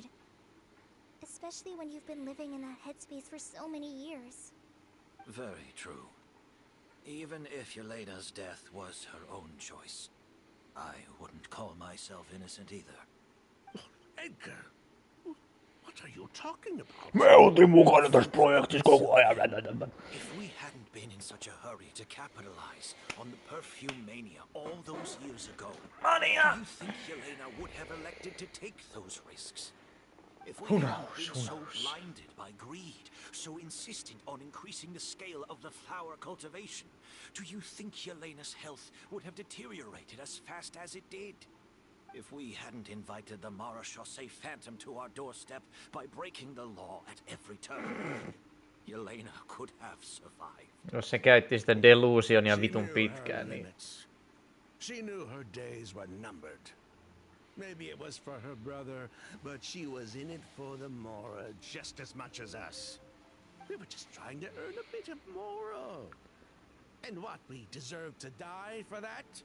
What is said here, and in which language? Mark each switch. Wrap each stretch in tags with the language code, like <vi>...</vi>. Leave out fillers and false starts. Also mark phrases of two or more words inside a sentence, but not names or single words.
<en>Especially when you've been living in that headspace for so many years. Very true. Even if Yelena's death was her own choice, I wouldn't call myself innocent either. Edgar, what are you talking about?</en> <fi>Me oltiin mukana tässä projektissa koko ajan.</fi> <en>If we hadn't been in such a hurry to capitalize on the perfume mania all those years ago, do you think Yelena would have elected to take those risks? If we hadn't been so blinded by greed, so insistent on increasing the scale of the flower cultivation, do you think Yelena's health would have deteriorated as fast as it did? If we hadn't invited the Marechaussee Phantom to our doorstep by breaking the law at every turn, Yelena could have survived.</en> <fi>Jos se käytti sitä delusionia vitun pitkään, niin...</fi> <en>She knew her days were numbered. Maybe it was for her brother, but she was in it for the Mora just as much as us. We were just trying to earn a bit of Mora. And what, we deserve to die for that?</en>